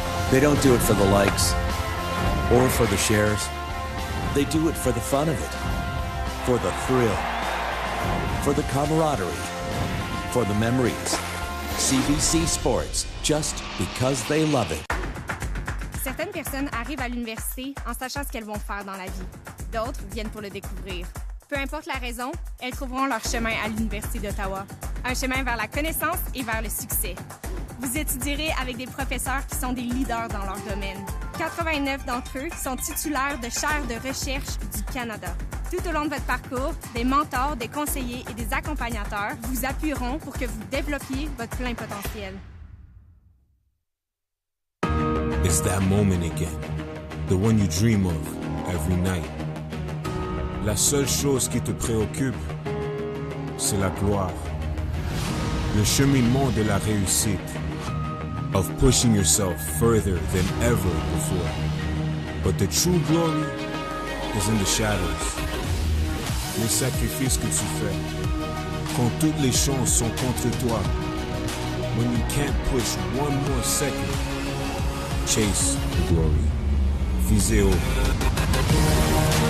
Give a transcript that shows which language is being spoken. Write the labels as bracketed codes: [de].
[en] They don't do it for the likes or for the shares. They do it for the fun of it, for the thrill, for the camaraderie, for the memories. CBC Sports, just because they love it. [fr] Certaines personnes arrivent à l'université en sachant ce qu'elles vont faire dans la vie. D'autres viennent pour le découvrir. Peu importe la raison, elles trouveront leur chemin à l'Université d'Ottawa. Un chemin vers la connaissance et vers le succès. Vous étudierez avec des professeurs qui sont des leaders dans leur domaine. 89 d'entre eux sont titulaires de chaires de recherche du Canada. Tout au long de votre parcours, des mentors, des conseillers et des accompagnateurs vous appuieront pour que vous développiez votre plein potentiel. [en] It's that moment again, the one you dream of every night. [fr] La seule chose qui te préoccupe, c'est la gloire. Le cheminement de la réussite, [en] of pushing yourself further than ever before. But the true glory is in the shadows. [fr] Les sacrifices que tu fais, quand toutes les chances sont contre toi. [en] When you can't push one more second, chase the glory. [fr] Visez haut.